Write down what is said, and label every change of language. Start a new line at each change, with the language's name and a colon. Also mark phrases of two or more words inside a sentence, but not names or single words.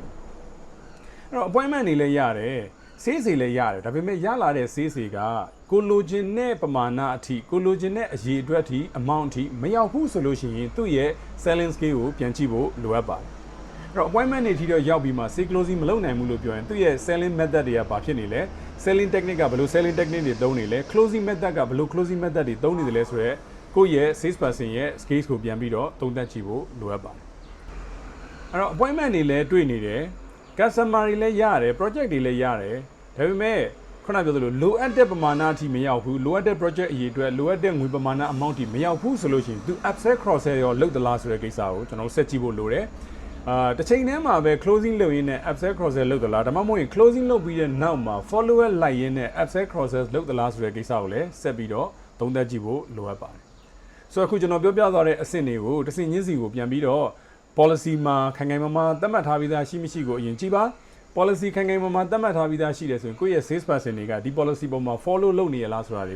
Burmese: မယ်အဲ့တော့ appointment တွေလည်းရတယ် sales တွေလည်းရတယ်ဒါပေမဲ့ရလာတဲ့ sales တွေကကိုလိုချင်တဲ့ပမာဏအထိကိုလိုချင်တဲ့အရေးအတွက်အထိ amount အထိမရောက်ဘူးဆိုလို့ရှိရင်သူ့ရဲ့
English: selling skill
Burmese: ကိုပြန်ကြည့်ဖို့လိုအပ်ပါတယ်အဲ့တော့ appointment တွေထိတော့ရောက်ပြီးမှ
English: sales closing
Burmese: မလုပ်နိုင်ဘူးလို့ပြောရင်သူ့ရဲ့
English: selling method
Burmese: တွေကဘာဖြစ်နေလဲ
English: selling technique
Burmese: ကဘယ်လို
English: selling technique
Burmese: တွေသုံးနေလဲ
English: closing method
Burmese: ကဘယ်လို
English: closing method
Burmese: တွေသုံးနေတယ်လဲဆိုတော့ကိုယ့်ရဲ့
English: sales person
Burmese: ရဲ့ skills ကိုပြန်ပြီးတော့သုံးသပ်ကြည့်ဖို့လိုအပ်ပါတယ်အဲ့တော့ appointment တွေလည်းတွေ့နေတယ် customer တွေလည်းရတယ် project တွေလည်းရတယ်ဒါပေမဲ့ခုနပြောသလိုလိုအပ်တဲ့ပမာဏအထိမရောက်ဘူးလိုအပ်တဲ့ project အရေးအတွက်လိုအပ်တဲ့ငွေပမာဏ amount အထိမရောက်ဘူး ဆိုလို့ရှိရင်သူ
English: upsell cross sell
Burmese: ရောလုပ်သလားဆိုတဲ့ကိစ္စကိုကျွန်တော်ဆက်ကြည့်ဖို့လိုတယ်တစ်ချိန်တည်းမှာပဲ closing လုပ်ရင်းနဲ့
English: upsell cross sell
Burmese: လုပ်သလားဒါမှမဟုတ်ရင် closing လုပ်ပြီးတဲ့နောက်မှာ follower လိုက်ရင်းနဲ့
English: upsell cross sell
Burmese: လုပ်သလားဆိုတဲ့ကိစ္စကို လည်းဆက်ပြီးတော့သုံးသပ်ကြည့်ဖို့လိုအပ်ပါတယ်ဆိုတော့အခုကျွန်တော်ပြောပြသွားတဲ့အဆင့်တွေကိုတစ်ဆင့်ချင်းစီကိုပြန်ပြီးတော့ policy မှာခိုင်မာသတ်မှတ်ထားပြီးသားရှိ မရှိကိုအရင်ကြည့်ပါ policy ခိုင်မာသတ်မှတ်ထားပြီးသားရှိတယ်ဆိုရင်ကိုယ့်ရဲ့
English: sales person
Burmese: တွေကဒီ policy ပေါ်မှာ follow လုပ်နေရလားဆိုတာ